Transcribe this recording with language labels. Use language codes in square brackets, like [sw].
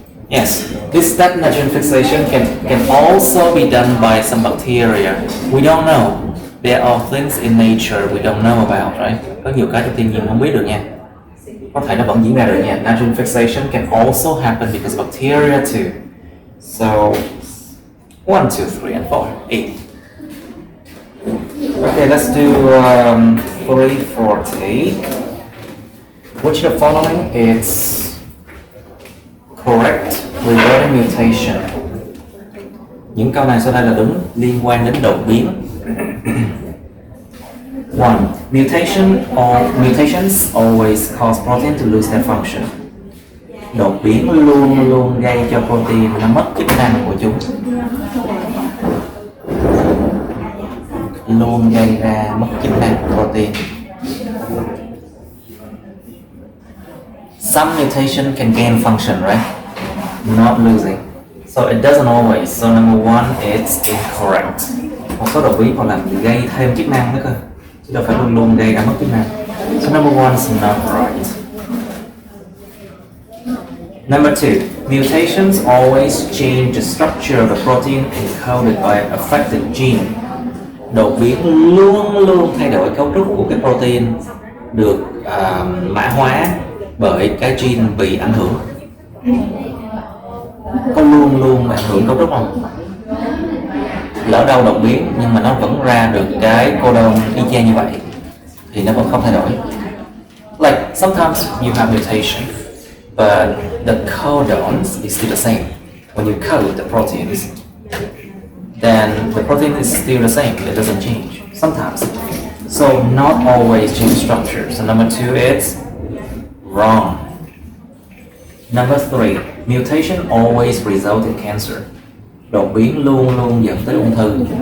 [en] Yes, this step nitrogen fixation can also be done by some bacteria. We don't know. There are things in nature we don't know about, right? [vi] Có nhiều cái trong thiên nhiên không biết được nha. Có thể nó vẫn diễn ra được nha. [en] Nitrogen fixation can also happen because bacteria too. So 1, 2, 3, and 4, 8. Okay, let's do 340. Which of the following is correct regarding mutation? [vi] Những câu này sau đây là đúng liên quan đến đột biến. 1. [en] Mutations always cause protein to lose their function. [vi] Đột biến luôn luôn gây cho protein nó mất chức năng của chúng. Luôn gây ra mất chức năng của protein. [en] Some mutation can gain function, right? Not losing. So it doesn't always. So number 1 it's incorrect. [vi] Một số đột biến còn làm gây thêm chức năng nữa cơ, chứ đâu phải luôn luôn gây ra mất chức năng. [en] So number 1 is not right. Number 2, mutations always change the structure of the protein encoded by affected gene. [vi] Đột biến luôn luôn thay đổi cấu trúc của cái protein được mã hóa bởi cái gene bị ảnh hưởng. Có luôn luôn ảnh hưởng cấu trúc không? Lỡ đâu đột biến nhưng mà nó vẫn ra được cái codon y chang như vậy thì nó vẫn không thay đổi. [en] Like sometimes you have mutation, but the codons is still the same. When you code the proteins, then the protein is still the same. It doesn't change sometimes. So not always change structure. So number 2 is wrong. Number 3, mutation always result in cancer. [vi] Đột biến luôn luôn dẫn tới ung thư.